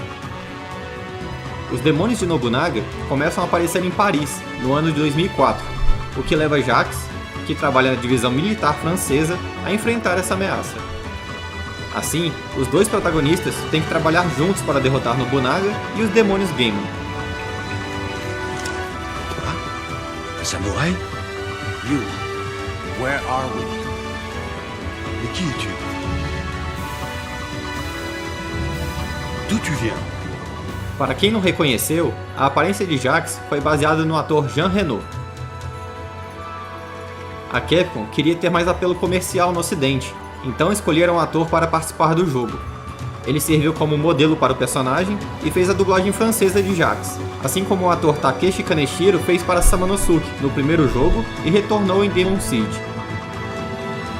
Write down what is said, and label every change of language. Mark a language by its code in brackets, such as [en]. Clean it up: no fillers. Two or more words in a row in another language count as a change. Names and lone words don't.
[pt] Os demônios de Nobunaga começam a aparecer em Paris no ano de 2004, o que leva Jacques, que trabalha na divisão militar francesa, a enfrentar essa ameaça. Assim, os dois protagonistas têm que trabalhar juntos para derrotar Nobunaga e os demônios Genma. [en] Samurai? You. Where are we? [fr] Mais qui es-tu? D'où tu viens? [pt] Para quem não reconheceu, a aparência de Jacques foi baseada no ator Jean Reno. A Capcom queria ter mais apelo comercial no ocidente, então escolheram um ator para participar do jogo. Ele serviu como modelo para o personagem e fez a dublagem francesa de Jacques, assim como o ator Takeshi Kaneshiro fez para Samanosuke no primeiro jogo e retornou em Demon Siege.